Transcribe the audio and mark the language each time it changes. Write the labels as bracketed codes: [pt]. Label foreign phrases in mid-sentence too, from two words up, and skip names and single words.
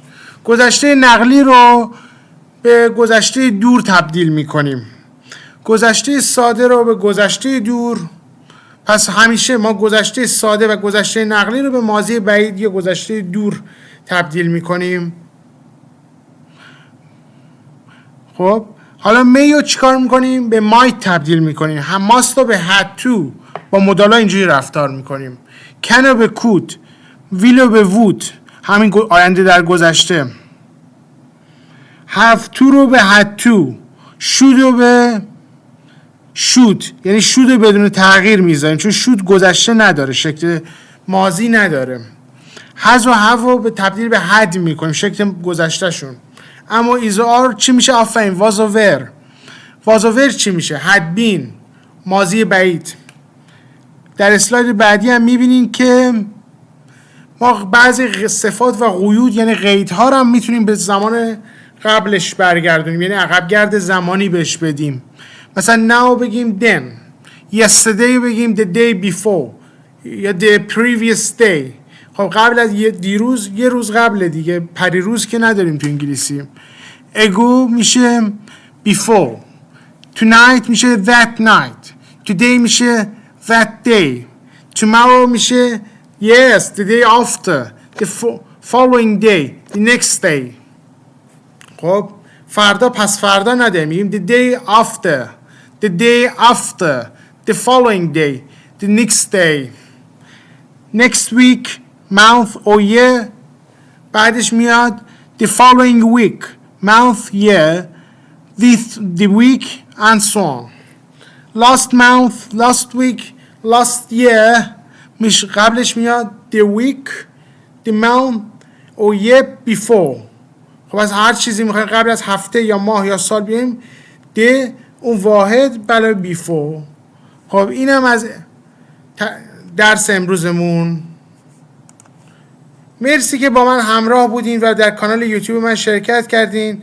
[fa] گذشته نقلی رو به گذشته دور تبدیل میکنیم، گذشته ساده رو به گذشته دور. پس همیشه ما گذشته ساده و گذشته نقلی رو به ماضی بعید یا گذشته دور تبدیل میکنیم. خب حالا می رو چیکار میکنیم؟ به might تبدیل میکنیم. هم must رو به [en] had to، [fa] با مدالا اینجوری رفتار میکنیم. can رو به could، will رو به would، همین آینده در گذشته. [en] have to [fa] رو به [en] had to، [fa] should رو به should، یعنی should رو بدون تغییر میذاریم چون should گذشته نداره، شکل ماضی نداره. has و have رو به تبدیل به had میکنیم، شکل گذشته شون. اما is و are چی میشه؟ آفرین، was و were. was و were چی میشه؟ had been، ماضی بعید. در اسلاید بعدی هم میبینین که ما بعضی صفات و قیود یعنی قیدها رو هم میتونیم به زمان قبلش برگردونیم، یعنی عقب گرد زمانی بهش بدیم. مثلا now بگیم then، yesterday بگیم [en] the day before [fa] یا [en] the previous day. [fa] خب قبل از دیروز یه روز قبل دیگه، پریروز که نداریم تو انگلیسی. ago میشه before، tonight میشه [en] that night، [fa] today میشه [en] that day، [fa] tomorrow میشه [en] yes the day after، the following day، the next day. [fa] خب فردا پس فردا نداریم، میگیم [en] the day after، the day after، the following day، the next day. next week، month or year [fa] بعدش میاد [en] the following week، month، year، the week and so on. last month، last week، last year [fa] قبلش میاد [en] the week، the month or year before. [fa] خب از هر چیزی میخوایم قبل از هفته یا ماه یا سال بیایم ده اون واحد بلا before. خب اینم از درس امروزمون. مرسی که با من همراه بودین و در کانال یوتیوب من شرکت کردین.